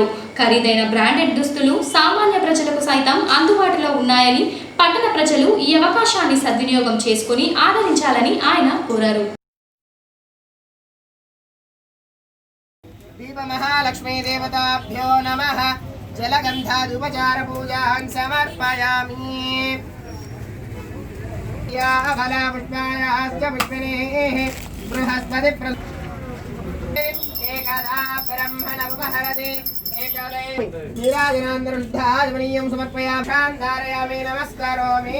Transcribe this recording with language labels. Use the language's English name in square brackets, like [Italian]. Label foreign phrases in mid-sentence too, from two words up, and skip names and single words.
[Telugu] ఖరీదైన బ్రాండెడ్ దుస్తులు సామాన్య ప్రజలకు సైతం అందుబాటులో ఉన్నాయని, పట్టణ ప్రజలు ఈ అవకాశాన్ని సద్వినియోగం చేసుకుని ఆదరించాలని ఆయన కోరారు. [Sanskrit] మహాలక్ష్మీ దేవతాభ్యో నమః. జలగంధాదుపచార పూజాన్ సమర్పయామి. या भला पुष्पायाश्च पुष्पिणीः बृहस्पति एकदा ब्रह्मणमुपहरति एकदे नीराजनान्तरुद्धाजमनीयं समर्पयामि. शान्धारयामि, नमस्करोमि.